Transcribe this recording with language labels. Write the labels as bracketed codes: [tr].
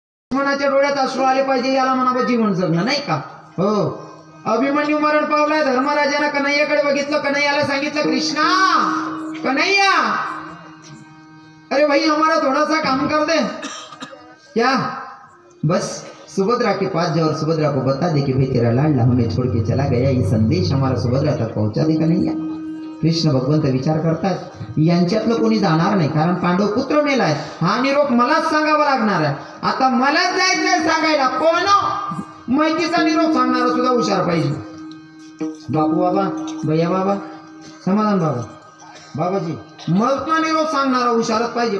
[mr] लक्ष्मणाच्या डोळ्यात अश्रू आले पाहिजे, याला म्हणावं जीवन जगणं, नाही का? हो. अभिमन्यू मरण पावलाय, धर्मराजानं कन्हैयाकडे बघितलं, कन्हैयाला सांगितलं, कृष्णा कन्हैया, [hi] अरे भाई हमारा थोड़ा सा काम कर दे। क्या? बस सुभद्रा के पास जाओ और सुभद्रा को बता दे कि भाई तेरा लाडला हमें छोड़ के चला गया, ये संदेश हमारा सुभद्रा तक पहुंचा दे कन्हैया। [mr] कृष्ण भगवंत विचार करतात यांच्यातलं कोणी जाणार नाही, कारण पांडव पुत्र मेलाय, हा निरोप मलाच सांगावा लागणार आहे। आता मलाच जायचंय सांगायला, कोण माहितीचा निरोप सांगणारा सुद्धा हुशार पाहिजे। बापू बाबा, भैया बाबा, समाधान बाबा, बाबाजी, मौतना निरोप सांगणारा हुशारच पाहिजे।